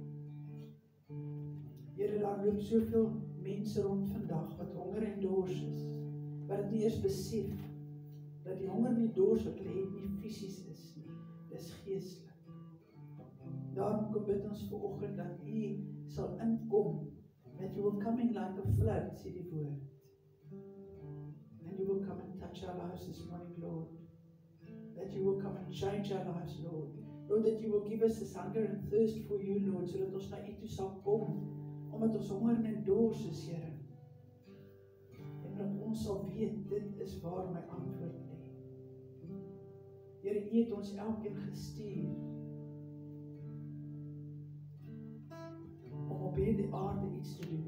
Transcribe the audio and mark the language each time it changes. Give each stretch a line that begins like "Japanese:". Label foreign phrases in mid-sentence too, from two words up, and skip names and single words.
Afrikaans: Here, daar loop soveel mense rond vandag, wat honger en dors is, wat het nie eers besef, dat die honger en die dors wat hulle het nie fisies is nie, dis geestelik. Daarom kom bid ons vanoggend dat U sal inkom,
English: that you will come in like a flood,
Afrikaans: sê die woord.
English: And you will come and touch our lives this morning, Lord. That you will come and change our lives, Lord. Lord, that you will give us this hunger and thirst for you, Lord,
Afrikaans: sodat ons na U toe sal kom, omdat ons honger en dors is, Here. En dat ons sal weet, dit is waar my antwoord lê. Here, U het ons elkeen gestuur, om op hierdie aarde iets te doen.